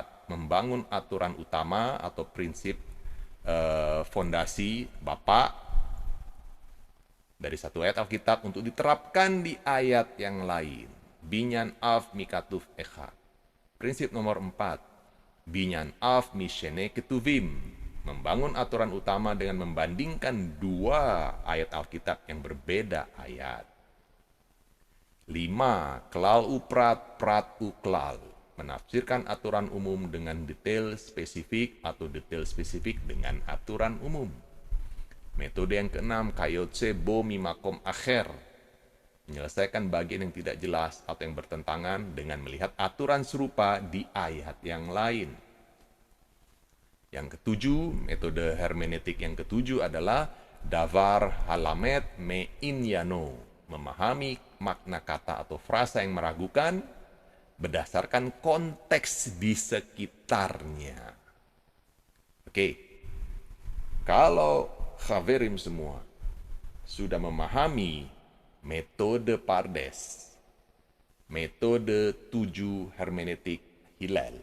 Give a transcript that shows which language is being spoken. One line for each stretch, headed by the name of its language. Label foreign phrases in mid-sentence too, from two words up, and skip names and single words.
Indonesian: Membangun aturan utama atau prinsip fondasi Bapak dari satu ayat Alkitab untuk diterapkan di ayat yang lain.
Hebrew: Binyan Av Mikatuf Echad.
Indonesian: Prinsip nomor 4,
Hebrew: Binyan Av Mishene Ketuvim.
Indonesian: Membangun aturan utama dengan membandingkan dua ayat Alkitab yang berbeda ayat. 5,
Hebrew: Klal uprat prat uklal.
Indonesian: Menafsirkan aturan umum dengan detail spesifik atau detail spesifik dengan aturan umum. Metode yang keenam,
Hebrew: Kayotse bo mimakom akhir.
Indonesian: Menyelesaikan bagian yang tidak jelas atau yang bertentangan dengan melihat aturan serupa di ayat yang lain. Yang ketujuh, metode hermeneutik yang ketujuh adalah
Hebrew: Davar halamet me inyano.
Indonesian: Memahami makna kata atau frasa yang meragukan berdasarkan konteks di sekitarnya. Oke, kalau Khaverim semua sudah memahami metode Pardes, metode 7 hermeneutik Hillel.